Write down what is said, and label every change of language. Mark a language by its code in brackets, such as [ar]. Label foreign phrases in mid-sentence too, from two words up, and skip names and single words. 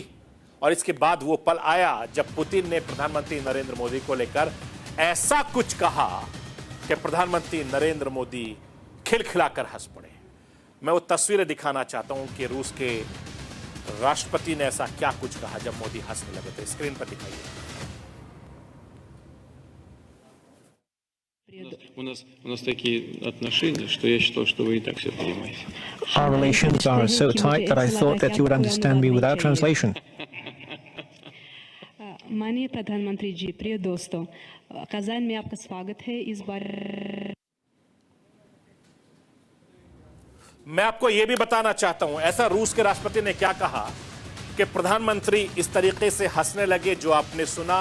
[hi] और इसके बाद वो पल आया जब पुतिन ने प्रधानमंत्री नरेंद्र मोदी को लेकर ऐसा कुछ कहा कि प्रधानमंत्री नरेंद्र मोदी खिलखिलाकर हंस पड़े। मैं वो तस्वीरें दिखाना चाहता हूं कि रूस के राष्ट्रपति ने ऐसा क्या कुछ कहा जब मोदी हंसने लगे थे। स्क्रीन पर दिखाइए। [ru] У нас такие отношения, что я считал, что вы и так все понимаете. [en] Our relations are so tight that I thought that you would understand me without translation. [hi] माननीय प्रधानमंत्री जी, प्रिय दोस्तों, कजान में आपका स्वागत है। इस बार मैं आपको यह भी बताना चाहता हूं, ऐसा रूस के राष्ट्रपति ने क्या कहा कि प्रधानमंत्री इस तरीके से हंसने लगे जो आपने सुना।